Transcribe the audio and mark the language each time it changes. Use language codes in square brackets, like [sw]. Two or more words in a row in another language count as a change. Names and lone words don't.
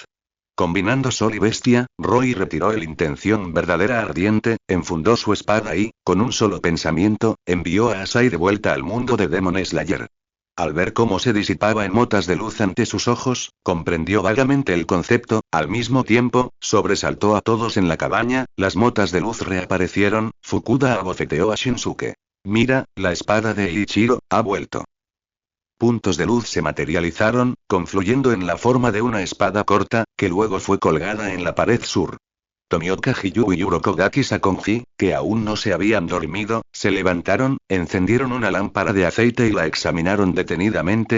[es] Combinando sol y bestia, Roy retiró el intención verdadera ardiente, enfundó su espada y, con un solo pensamiento, envió a Asai de vuelta al mundo de Demon Slayer. Al ver cómo se disipaba en motas de luz ante sus ojos, comprendió vagamente el concepto, al mismo tiempo, sobresaltó a todos en la cabaña, las motas de luz reaparecieron, Fukuda abofeteó a Shinsuke. Mira, la espada de Ichiro, ha vuelto. Puntos de luz se materializaron, confluyendo en la forma de una espada corta, que luego fue colgada en la pared sur. Tomioka Hiyu y Urokodaki Sakonji, que aún no se habían dormido, se levantaron, encendieron una lámpara de aceite y la examinaron detenidamente.